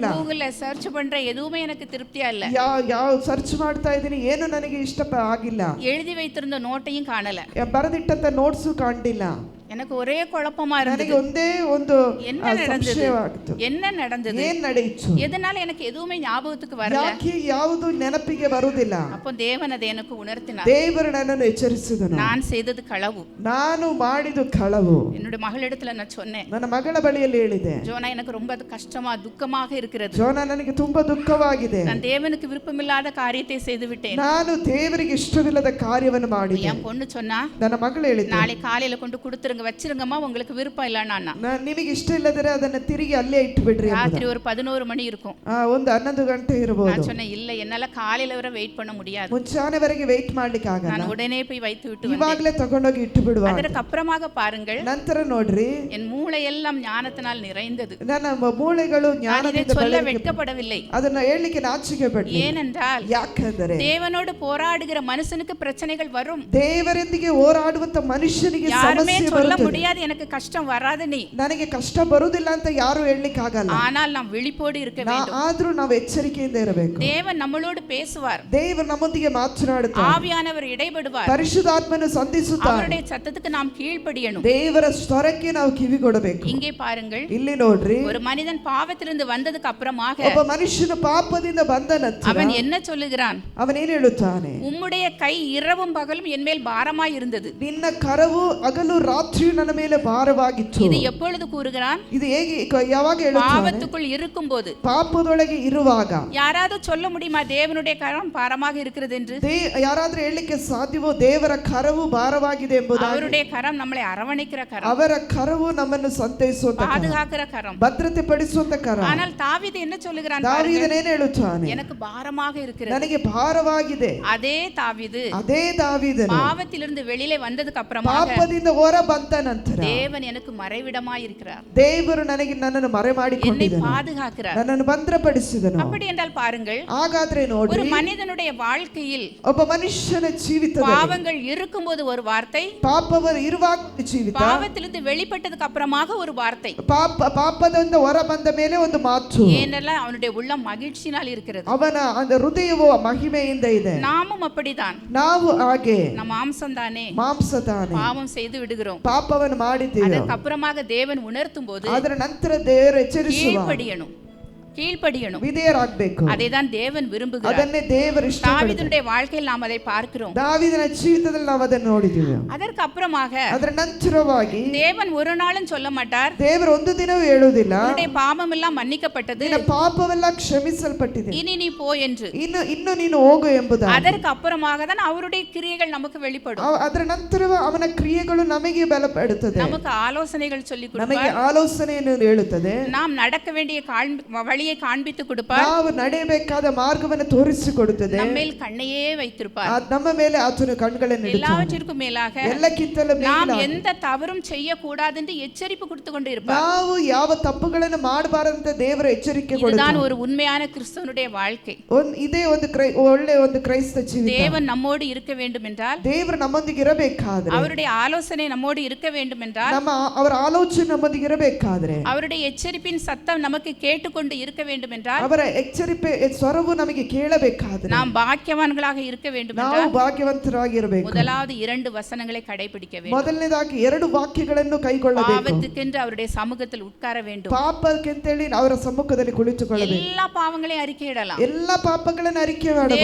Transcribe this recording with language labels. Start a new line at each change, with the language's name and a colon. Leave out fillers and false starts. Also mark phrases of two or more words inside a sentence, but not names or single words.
Tamil: ಗೂಗಲ್ ಸರ್ಚ್ பண்ற எதுவுமே எனக்கு திருப்தியா இல்ல.
Kannada: ಯಾವ ಸರ್ಚ್ ಮಾಡ್ತಾ ಇದ್ದೀನಿ, ಏನು ನನಗೆ ಇಷ್ಟ ಆಗಿಲ್ಲ.
Tamil: எழுதி வைத்திருந்த நோட்டையும் காணல.
Kannada: ಬರೆದಿಟ್ಟಂತ ನೋಟ್ಸ್ ಕಾಣಲಿಲ್ಲ.
Tamil: எனக்கு ஒரே குழப்பமா இருந்தது.
Kannada: ನನಗೆ ಒಂದೇ ಒಂದು ಸಂಶಯವಾಗಿತ್ತು.
Tamil: என்ன நடந்தது,
Kannada: ಏನು ನಡೆಯಿತು,
Tamil: எதனால எனக்கு எதுவுமே ஞாபகத்துக்கு வரல,
Kannada: ಯಾಕೆ ಯಾವುದು ನೆನಪಿಗೆ ಬರುವುದಿಲ್ಲ.
Tamil: அப்போ தேவன் அதை எனக்கு உணர்த்தினார்.
Kannada: ದೇವರು ನನ್ನನ್ನು ಎಚ್ಚರಿಸಿದನು.
Tamil: நான் செய்தது களவு,
Kannada: ನಾನು ಮಾಡಿದ್ದು ಕಳವು.
Tamil: என்னுடைய மகளிடத்துல நான் சொன்னேன்,
Kannada: ನನ್ನ ಮಗಳ ಬಳಿಯಲ್ಲಿ ಹೇಳಿದೆ,
Tamil: ஜோனா எனக்கு ரொம்ப கஷ்டமா துக்கமாக இருக்கிறது.
Kannada: ಜೋನಾ ನನಗೆ ತುಂಬಾ ದುಃಖವಾಗಿದೆ.
Tamil: நான் தேவனுக்கு விருப்பமில்லாத காரியத்தை செய்து விட்டேன்.
Kannada: ನಾನು ದೇವರಿಗೆ ಇಷ್ಟವಿಲ್ಲದ ಕಾರ್ಯವನ್ನು ಮಾಡಿದೆ.
Tamil: என் பொண்ணு சொன்னா,
Kannada: ನನ್ನ ಮಗಳು ಹೇಳಿದೆ,
Tamil: நாளை காலையில கொண்டு கொடுத்துருங்க, வச்சிருங்கம்மா, உங்களுக்கு விருப்பம் இல்லன்னா.
Kannada: ನಿಮಗೆ ಇಷ್ಟ ಇಲ್ಲದರೆ ಅದನ್ನ ತಿರುಗಿ ಅಲ್ಲೇ ಇಟ್ಟು ಬಿಡ್ರಿ.
Tamil: ராத்திரி ஒரு 11 மணி இருக்கும்.
Kannada: ಒಂದು 11 ಗಂಟೆ ಇರಬಹುದು.
Tamil: நான் சொன்னேன், இல்ல என்னால காலையில வரை வெயிட் பண்ண முடியாது,
Kannada: ಮುಂಚಾನೆವರೆಗೆ ವೇಟ್ ಮಾಡ್ಲಿಕ್ಕೆ ಆಗಲ್ಲ,
Tamil: நான் உடனே போய் வைத்து விட்டு
Kannada: ಇವಾಗಲೇ ತಗೊಂಡೋಗಿ ಇಟ್ಟು ಬಿಡುವ.
Tamil: அதற்கு அப்புறமாக பாருங்கள்,
Kannada: ನಂತರ ನೋಡ್ರಿ,
Tamil: என் மூளை எல்லாம் ஞானத்தினால் நிறைந்தது.
Kannada: ನನ್ನ ಮೂಳೆಗಳು ಜ್ಞಾನದಿಂದ
Tamil: சொல்ல வெட்கப்படவில்லை.
Kannada: ಅದನ್ನ ಹೇಳಲಿಕ್ಕೆ ನಾಚಿಕೆ ಪಡಲಿಲ್ಲ.
Tamil: ஏனென்றால்
Kannada: ಯಾಕಂದರೆ
Tamil: தேவனோடு போராடுகிற மனுஷனுக்கு பிரச்சனைகள் வரும்.
Kannada: ದೇವರೊಂದಿಗೆ ಹೋರಾಡುವಂತ ಮನುಷ್ಯನಿಗೆ ಸಮಸ್ಯೆ
Tamil: சொல்ல முடியாது, எனக்கு கஷ்டம் வராது, நீ
Kannada: ನನಗೆ ಕಷ್ಟ ಬರುವುದಿಲ್ಲ ಅಂತ ಯಾರು ಹೇಳಲಿಕ್ಕೆ ಆಗಲ್ಲ.
Tamil: ஆனால் நாம் விழிப்போடு இருக்க வேண்டும்.
Kannada: ಆದ್ರೂ ನಾವು ಎಚ್ಚರಿಕೆಯಿಂದ ಇರಬೇಕು.
Tamil: தேவன் நம்மளோடு பேசுவார்.
Kannada: ದೇವರು ನಮ್ಮೊಂದಿಗೆ ಮಾತನಾಡುತ್ತಾರೆ.
Tamil: ஆவியானவர் இடைபடுவார்.
Kannada: ಪರಿಶುದ್ಧಾತ್ಮನು ಸಂಧಿಸುತ್ತಾನೆ.
Tamil: அவருடைய சத்தத்துக்கு நாம் கீழ்ப்படியணும்.
Kannada: ದೇವರ ಸ್ವರಕ್ಕೆ ನಾವು ಕಿವಿ ಕೊಡಬೇಕು.
Tamil: இங்கே பாருங்கள்,
Kannada: ಇಲ್ಲಿ ನೋಡ್ರಿ,
Tamil: ஒரு மனிதன் பாவத்திலிருந்து வந்ததுக்கு அப்புறமாக
Kannada: ಒಬ್ಬ ಮನುಷ್ಯನು ಪಾಪದಿಂದ ಬಂದ ನಂತರ
Tamil: அவன் என்ன சொல்லுகிறான்?
Kannada: ಅವನೇನು ಹೇಳುತ್ತಾನೆ?
Tamil: உம்முடைய கை இரவும் பகலும் என் மேல் பாரமாய் இருந்தது.
Kannada: ನಿನ್ನ ಕರವು ಹಗಲು ರಾತ್ರಿಯೂ ನನ್ನ ಮೇಲೆ ಭಾರವಾಗಿತ್ತು.
Tamil: இது எப்பொழுது கூறுகிறான்?
Kannada: ಇದು ಹೇಗೆ ಯಾವಾಗ ಹೇಳುತ್ತಾನೆ?
Tamil: பாவத்துக்குள் இருக்கும்போது,
Kannada: ಪಾಪದೊಳಗೆ ಇರುವಾಗ.
Tamil: யாராவது சொல்ல முடியுமா தேவனுடைய கரம் பாரமாக இருக்கிறது என்று?
Kannada: ಯಾರಾದ್ರೂ ಹೇಳಲಿಕ್ಕೆ ಸಾಧ್ಯವೋ ದೇವರ ಕರವು ಭಾರವಾಗಿದೆ ಎಂಬುದಾಗಿ?
Tamil: அவருடைய கரம் நம்மளை அரவணைக்கிற கரம்,
Kannada: ಅವರ ಕರವು ನಮ್ಮನ್ನು ಸಂತೈಸುವಂತ ಕರ,
Tamil: பாதுகாக்கிற கரம்,
Kannada: ಭದ್ರತೆ ಪಡಿಸುವಂತ ಕರ.
Tamil: ஆனால் தாவீது என்ன சொல்லுகிறான்?
Kannada: ದಾವೀದನೇನು ಹೇಳುತ್ತಾನೆ?
Tamil: எனக்கு பாரமாக இருக்கிறது.
Kannada: ನನಗೆ ಭಾರವಾಗಿದೆ.
Tamil: அதே தாவீது
Kannada: ಅದೇ ದಾವೀದನು
Tamil: பாவத்திலிருந்து வெளியிலே வந்ததுக்கு அப்புறமாக
Kannada: ಪಾಪದಿಂದ ಹೊರ ಬಂದ ನಂತರ
Tamil: தேவன் எனக்கு மறைவிடமாய் இருக்கிறார்.
Kannada: ದೇವರು ನನ್ನನ್ನು ಮರೆ ಮಾಡಿಕೊಂಡಿದ್ದನು,
Tamil: என்னை பாதுகாக்கிறார்,
Kannada: ನನ್ನನ್ನು ಭದ್ರಪಡಿಸಿದನು.
Tamil: அப்படி என்றால் பாருங்கள்,
Kannada: ಹಾಗಾದ್ರೆ ನೋಡಿ,
Tamil: ஒரு மனிதனுடைய வாழ்க்கையில்
Kannada: ಒಬ್ಬ ಮನುಷ್ಯನ ಜೀವಿತದಲ್ಲಿ
Tamil: பாவங்கள் இருக்கும்போது ஒரு வார்த்தை,
Kannada: ಪಾಪವರು ಇರುವಾಗ ಜೀವಿತ,
Tamil: பாவத்திலிருந்து வெளிப்பட்டதுக்கு அப்புறமாக ஒரு வார்த்தை,
Kannada: ಪಾಪದಿಂದ ಹೊರ ಬಂದ ಮೇಲೆ ಒಂದು ಮಾತು.
Tamil: ஏனெல்லாம் அவனுடைய உள்ளம் மகிழ்ச்சினால் இருக்கிறது,
Kannada: ಅವನ ಹೃದಯವು ಮಹಿಮೆಯಿಂದ ಇದೆ.
Tamil: நாமும் அப்படிதான்.
Kannada: ನಾವು ಹಾಗೆ
Tamil: நம் மாம்சம் தானே,
Kannada: ಮಾಂಸದಾನೆ
Tamil: பாவம் செய்து விடுகிறோம்.
Kannada: ಪಾಪವನ್ನು ಮಾಡಿದ್ದೇವೆ.
Tamil: அதற்கு அப்புறமாக தேவன் உணர்த்தும் போது
Kannada: ಅದರ ನಂತರ ದೇವರು ಎಚ್ಚರಿಸುವ,
Tamil: கீழ்ப்படியணும்,
Kannada: ವಿಧೇಯರಾಗಬೇಕು.
Tamil: அதைதான் தேவன் விரும்புகிறார்.
Kannada: ಅದನ್ನೇ ದೇವರು ಇಷ್ಟಪಡುತ್ತಾರೆ.
Tamil: தாவீதுடைய வாழ்க்கையில் நாம் அதை பார்க்கிறோம்.
Kannada: ದಾವೀದನ ಜೀವಿತದಲ್ಲಿ ನಾವು ಅದನ್ನು ನೋಡಿದ್ದೇವೆ.
Tamil: அதற்கு அப்புறமாக
Kannada: ಅದರ ನಂತರವಾಗಿ
Tamil: தேவன் ஒரு நாளும் சொல்ல மாட்டார்,
Kannada: ದೇವರು ಒಂದು ದಿನವೂ ಹೇಳುವುದಿಲ್ಲ,
Tamil: உன்னுடைய பாவம் எல்லாம் மன்னிக்கப்பட்டது,
Kannada: ನಿನ್ನ ಪಾಪವೆಲ್ಲ ಕ್ಷಮಿಸಲ್ಪಟ್ಟಿದೆ,
Tamil: இனி நீ போ என்று.
Kannada: ಇನ್ನು ನೀನು ಹೋಗು ಎಂಬುದಾಗಿ.
Tamil: அதற்கு அப்புறமாக தான் அவருடைய கிரியைகள் நமக்கு வெளிப்படும்.
Kannada: ಅದರ ನಂತರ ಅವನ ಕ್ರಿಯೆಗಳು ನಮಗೆ ಬಲಪಡುತ್ತದೆ,
Tamil: நமக்கு ஆலோசனைகள் சொல்லி
Kannada: ನಮಗೆ
Tamil: கொடுப்பார்,
Kannada: ಆಲೋಚನೆಯನ್ನು ಹೇಳುತ್ತದೆ,
Tamil: நாம் நடக்க வேண்டிய வழியை காண்பித்து கொடுப்பார்,
Kannada: ನಾವು ನಡೆಯಬೇಕಾದ ಮಾರ್ಗವನ್ನು ತೋರಿಸಿಕೊಡುತ್ತದೆ,
Tamil: நம்மேல் கண்ணையே வைத்திருப்பார்.
Kannada: ನಮ್ಮ ಮೇಲೆ ಆತನ ಕಣ್ಣುಗಳನ್ನು ಇಡುತ್ತಾನೆ.
Tamil: எல்லாவற்றிற்கும் மேலாக
Kannada: ಎಲ್ಲಕ್ಕಿಂತಲೂ
Tamil: நாம்
Kannada: ಮೇಲಾಗಿ
Tamil: எந்த தவறும் செய்யக்கூடாது என்று எச்சரிப்பு கொடுத்து கொண்டு இருப்பார்.
Kannada: ನಾವು ಯಾವ ತಪ್ಪುಗಳನ್ನು ಮಾಡಬಾರದಂತ ದೇವರು ಎಚ್ಚರಿಕೆ
Tamil: இதுதான்
Kannada: ಕೊಡುತ್ತಾನೆ.
Tamil: ஒரு உண்மையான கிறிஸ்தவனுடைய வாழ்க்கை.
Kannada: ಇದೇ ಒಳ್ಳೆ ಒಂದು ಕ್ರೈಸ್ತ ಜೀವಿತ.
Tamil: தேவன் நம்மோடு இருக்க வேண்டும் என்றால்,
Kannada: ದೇವರು ನಮ್ಮೊಂದಿಗೆ ಇರಬೇಕಾದ್ರೆ,
Tamil: அவருடைய ஆலோசனை நம்மோடு இருக்க வேண்டும் என்றால்,
Kannada: ಅವರ ಆಲೋಚನೆ ನಮ್ಮೊಂದಿಗೆ ಇರಬೇಕಾದ್ರೆ,
Tamil: அவருடைய எச்சரிப்பின் சத்தம் நமக்கு கேட்டுக்கொண்டு இருக்க இருக்க வேண்டும் என்றால்,
Kannada: ಅವರ ಎಚ್ಚರಿಕೆ ಸ್ವರವು ನಮಗೆ ಕೇಳಬೇಕಾದರೆ,
Tamil: நாம் பாக்கியவான்களாக இருக்க வேண்டும்
Kannada: ನಾವು
Tamil: என்றால்
Kannada: ಭಾಗ್ಯವಂತರಾಗಿರಬೇಕು.
Tamil: முதலாவது 2 வசனங்களை கடைபிடிக்க வேண்டும்.
Kannada: ಮೊದಲನೇದಾಗಿ 2 ವಾಕ್ಯಗಳನ್ನು ಕೈಗೊಳ್ಳಬೇಕು.
Tamil: பாவத்துக்கென்று அவருடைய சமூகத்தில் உட்கார வேண்டும்.
Kannada: ಪಾಪಕ್ಕೆಂತೇಳಿ ಅವರ ಸಮ್ಮುಖದಲ್ಲಿ ಕುಳಿತುಕೊಳ್ಳಬೇಕು.
Tamil: எல்லா பாவங்களையும் அறிக்கையிடலாம்.
Kannada: ಎಲ್ಲ ಪಾಪಗಳನ್ನು ಅರಿಕೆ ಮಾಡಬಹುದು.